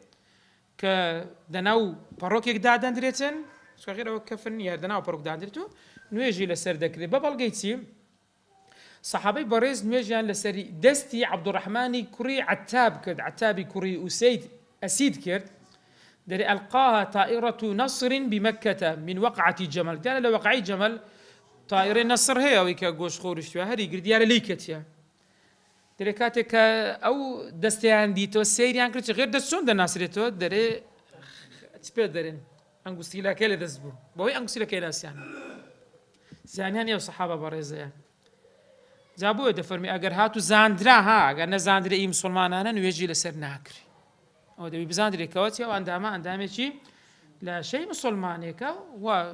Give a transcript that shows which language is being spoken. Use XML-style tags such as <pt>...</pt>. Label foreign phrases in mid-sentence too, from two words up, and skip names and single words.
<ckb>کە دەناو پەڕۆکێکدا دەندرێتن سوغێرەوە کەفن نیە دەناو پەڕۆک دادرێت و نوێژی لەسەر دەکرێت بە بەڵگەی چی صحابەی بەڕێز نوێژیان لەسەری دەستی عەبدوڕەحمانی کوڕی عەتاب کرد عەتابی کوڕی ئەسید کرد دەرێ</ckb> <ar>ئەلقاها طائرة نصر بمكة من وقعة جمل</ar> <ckb>دیارە لە وەقعەی جەمەل طائرەی نەسر هەیە ئەوەی کە گۆشتخۆریشتووە هەری گرت دیارە لی کەتیە دەرێ کاتێک کە ئەو دەستیان دیتەوە سەیریان کرد غێر دەست چۆن دەناسرێتەوە دەرێ چ پێ دەرێن ئەنگوستیلەکەی لە دەست بوو بەهۆی ئەنگوستیلەکەی ناسیان زانیان ئێوە سەحابە بەڕێزەیە جا بۆیە دەفەرمی ئەگەر هاتوو زاندرا ها ئەگەر نەزاندرێ ئی مسلمانانە نوێژی لەسەر ناکری ئەوە دەبی بزاندرێکەوە چێ ئەو ئەندامە ئەندامێکی لاشەی مسلمانێکە و</ckb>